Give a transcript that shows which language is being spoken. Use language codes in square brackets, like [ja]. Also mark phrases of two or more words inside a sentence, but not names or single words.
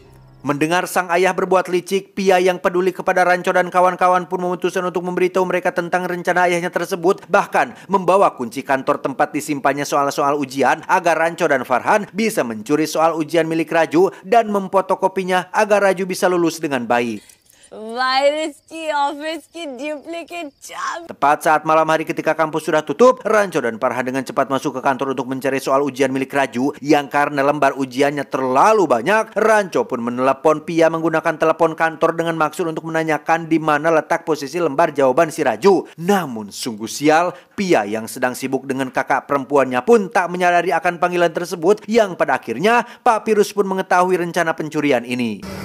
[id] Mendengar sang ayah berbuat licik, Pia yang peduli kepada Rancho dan kawan-kawan pun memutuskan untuk memberitahu mereka tentang rencana ayahnya tersebut. Bahkan membawa kunci kantor tempat disimpannya soal-soal ujian agar Rancho dan Farhan bisa mencuri soal ujian milik Raju dan memfotokopinya agar Raju bisa lulus dengan baik. [hi] वायरस की ऑफिस की डुप्लीकेट चाबी. [id] Tepat saat malam hari ketika kampus sudah tutup, Rancho dan Farhan dengan cepat masuk ke kantor untuk mencari soal ujian milik Raju yang karena lembar ujiannya terlalu banyak. Rancho pun menelepon Pia menggunakan telepon kantor dengan maksud untuk menanyakan di mana letak posisi lembar jawaban si Raju. Namun sungguh sial, Pia yang sedang sibuk dengan kakak perempuannya pun tak menyadari akan panggilan tersebut, yang pada akhirnya Pak Pirus pun mengetahui rencana pencurian ini.